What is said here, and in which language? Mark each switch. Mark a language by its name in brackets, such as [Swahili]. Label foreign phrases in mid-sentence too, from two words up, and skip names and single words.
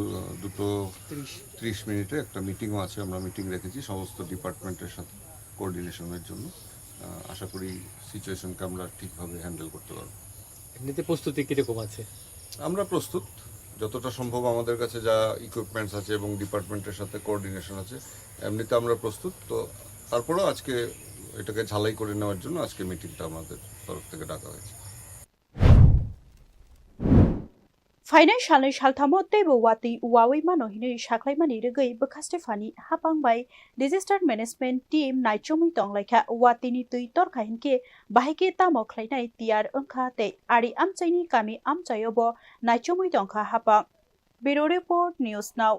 [Bangla] 2:30 মিনিটে একটা মিটিংও আছে আমরা মিটিং রেখেছি সমস্ত ডিপার্টমেন্টের সাথে কোঅর্ডিনেশনের জন্য আশা করি সিচুয়েশনকে আমরা ঠিকভাবে হ্যান্ডেল করতে পারব এমনিতে প্রস্তুতি কীরকম আছে আমরা প্রস্তুত যতটা সম্ভব আমাদের কাছে যা ইকুইপমেন্টস আছে এবং ডিপার্টমেন্টের সাথে কোঅর্ডিনেশন আছে এমনিতে আমরা প্রস্তুত তো তারপরেও আজকে এটাকে ঝালাই করে নেওয়ার জন্য আজকে মিটিংটা আমাদের তরফ থেকে ডাকা হয়েছে [Kok Borok] Financial shalthamo tebo wati wawi mano hinui shaklaimani regei bwkhastepha hapangbai [English] disaster management team [Kok Borok] naichomwi tonglaikha watini tui torkha hinke bahike tamo khlainai tiar ongkha te ari amchaini kami amchayobo naichomwi tongkha hapang [English] Bureau Report News Now